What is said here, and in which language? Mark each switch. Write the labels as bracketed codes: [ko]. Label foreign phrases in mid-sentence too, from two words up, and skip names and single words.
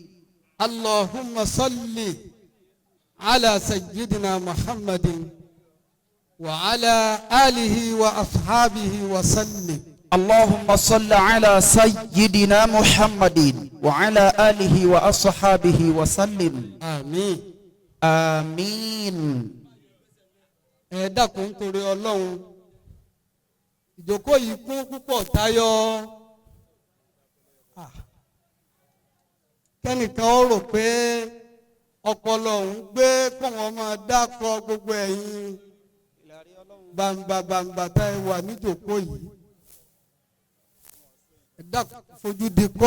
[ar] اللهم صل على سيدنا محمد وعلى آله وأصحابه وسلم. اللهم صل على سيدنا محمد وعلى آله وأصحابه وسلم. آمين. آمين. [yo] ẹ dákun torí Ọlọ́run ìjókòó yìí kún púpọ̀ tayọ kẹ́nìkan ó rò pé ọpọlọ òun gbé kọ́wọn máa dákọ gbogbo ẹ̀yin bàǹbà tá ẹ wà níjókòó yìí ẹ dákun fojú di kọ́.